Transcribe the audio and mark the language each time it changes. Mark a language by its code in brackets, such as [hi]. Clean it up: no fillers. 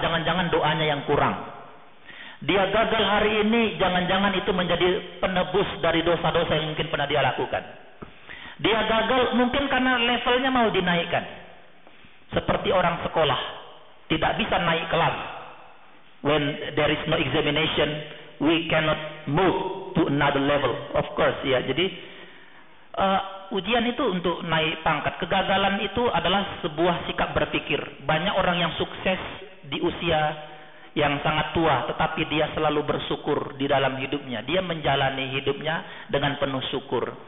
[id] Jangan-jangan doanya yang kurang. Dia gagal hari ini, jangan-jangan itu menjadi penebus dari dosa-dosa yang mungkin pernah dia lakukan. Dia gagal mungkin karena levelnya mau dinaikkan. Seperti orang sekolah tidak bisa naik kelas. [en] When there is no examination, we cannot move to another level. Of course, ya. [id] Jadi ujian itu untuk naik pangkat. Kegagalan itu adalah sebuah sikap berpikir. Banyak orang yang sukses di usia yang sangat tua, tetapi dia selalu bersyukur di dalam hidupnya. Dia menjalani hidupnya dengan penuh syukur.